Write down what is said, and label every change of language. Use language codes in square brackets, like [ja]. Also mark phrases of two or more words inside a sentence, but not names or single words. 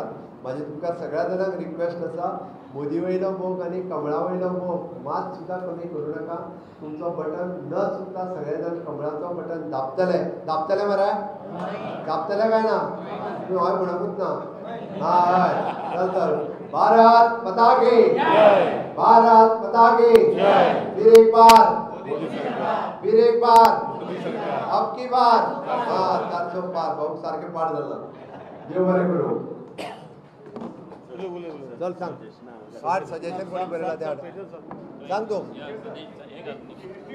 [kok] म्हाजी तुमकां सगळ्या जाणांक रिक्वेस्ट आसा, मोदी वयलो मोग आनी कमळा वयलो मोग मात सुद्दां कमी करूं नाका. तुमचो बटन न चुकता सगळे जाण कमळाचो बटन दाबतले मरे, दाबतले काय ना? तूं हय म्हणूंकूच ना. हय चल [hi] भारत माता की भारत माता की फिर एक बार अब की बार 400 पार. [kok] भाऊ सारखे पार झालं. देव बरें करूं. चल सांग. आठ सजेशन कोणी बरें सांग तू.